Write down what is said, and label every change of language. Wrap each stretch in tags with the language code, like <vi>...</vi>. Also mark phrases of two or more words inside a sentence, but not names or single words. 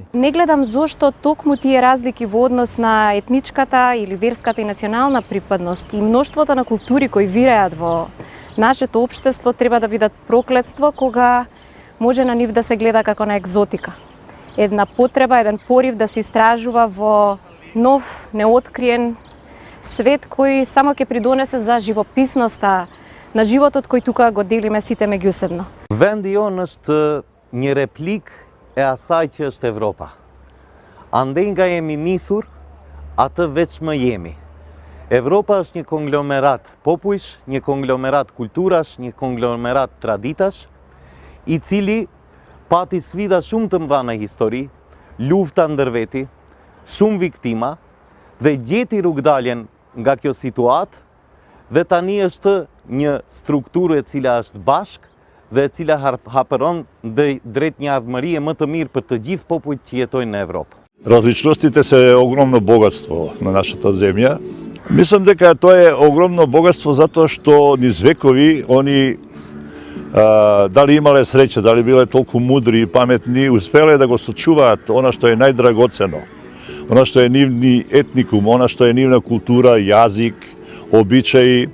<mk>Не гледам зошто токму тие разлики во однос на етничката или верската и национална припадност и мноштвото на култури кои виреат во нашето општество треба да бидат проклетство кога може на нив да се гледа како на екзотика. Една потреба, еден порив да се истражува во нов, неоткриен свет кој само ќе придонесе за живописноста на животот кој тука го делиме сите меѓусебно.</mk> <sq>Vendi jonë është një replik e asaj që është Evropa. Andej nga jemi nisur, atë veç më jemi. Evropa është një konglomerat popujsh, një konglomerat kulturash, një konglomerat traditash, i cili pati sfida shumë të mëdha në histori, lufta ndër veti, shumë viktima dhe gjeti rrugdaljen nga kjo situatë dhe tani është një strukturë e cila është bashk dhe e cila hapëron drejt një ardhmërie më të mirë për të gjithë popujt që jetojnë në Evropë.</sq> <mk>Различностите се огромно богатство на нашата земја. Мислам дека тоа е огромно богатство затоа што низ векови они дали имале среќа, дали биле толку мудри и паметни, успеле да го сочуваат она што е најдрагоцено, она што е нивни етникум, она што е нивна култура, јазик, обичаи.</mk>